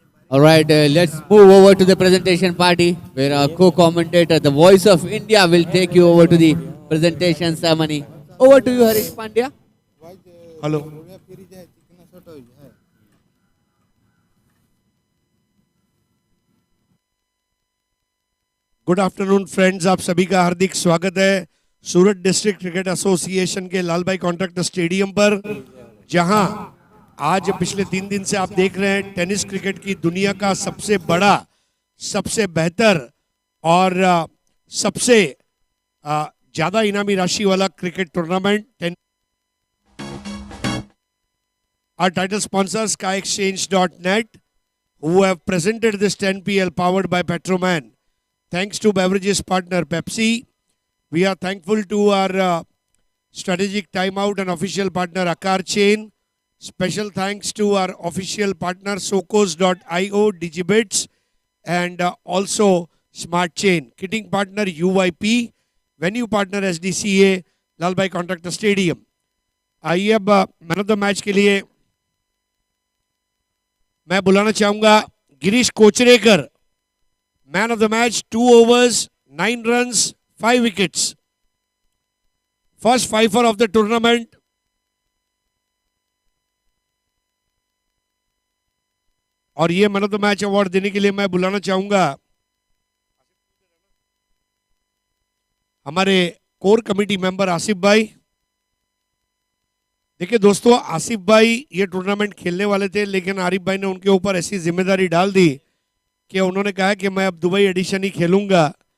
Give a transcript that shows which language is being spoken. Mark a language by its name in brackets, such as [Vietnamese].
[English] All right, let's move over to the presentation party where our co-commentator, the voice of India, will take you over to the presentation ceremony. Over to you, Harish Pandya. Hello good afternoon friends, [Hindi] आप सभी का हार्दिक स्वागत है सूरत district cricket association के लाल भाई contract stadium पर, जहां आज पिछले 3 दिन से आप देख रहे हैं टेनिस क्रिकेट की दुनिया का सबसे बड़ा, सबसे बेहतर और सबसे ज्यादा इनामी राशि वाला cricket tournament. [English] Our title sponsor skyexchange.net, who have presented this 10PL powered by Petroman. Thanks to beverages partner Pepsi. We are thankful to our strategic timeout and official partner Akar Chain. Special thanks to our official partner Socos.io, Digibits, and also Smart Chain. Kitting partner UYP, venue partner SDCA, Lalbhai Contractor Stadium. [Hindi] आइए अब man of the match के लिए मैं बुलाना चाहूंगा Girish Kocharekar. [English] Man of the match, 2 overs, 9 runs, 5 wickets. First fifer of the tournament. [Hindi] और ये man of the match award देने के लिए मैं बुलाना चाहूंगा हमारे कोर कमेटी मेंबर आसिफ भाई। देखिए दोस्तों, आसिफ भाई ये टूर्नामेंट खेलने वाले थे, लेकिन आरिफ भाई ने उनके ऊपर ऐसी जिम्मेदारी डाल दी कि उन्होंने कहा कि मैं अब दुबई एडिशन ही खेलूंगा।